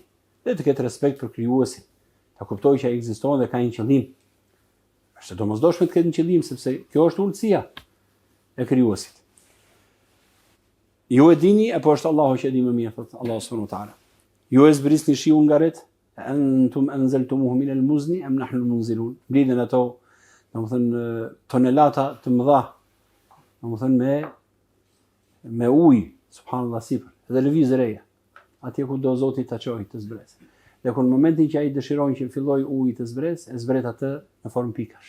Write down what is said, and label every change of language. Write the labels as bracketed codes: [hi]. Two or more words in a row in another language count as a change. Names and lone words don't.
[sq] Dhe të ketë respekt për krijuesin. Ta kuptojë që ai ekziston dhe ka një qëllim. Është domosdoshme të ketë një qëllim sepse kjo është urtësia e krijuesit. Ju e dini apo është Allahu që e di më mirë, thotë Allahu [ar] سبحانه وتعالى. [sq] Ju e zbrisni shiun nga ret, [ar] أأنتم أنزلتموه من المزن أم نحن المنزلون. [sq] Blidhen ato domethënë tonelata të mëdha, domethënë me ujë, subhanallahu sipër, dhe lëvizë reja. Atje ku do Zoti ta çojë të zbresë. Dhe kur në momentin që ai dëshiron që filloj uji të zbresë, e zbret atë në formë pikash.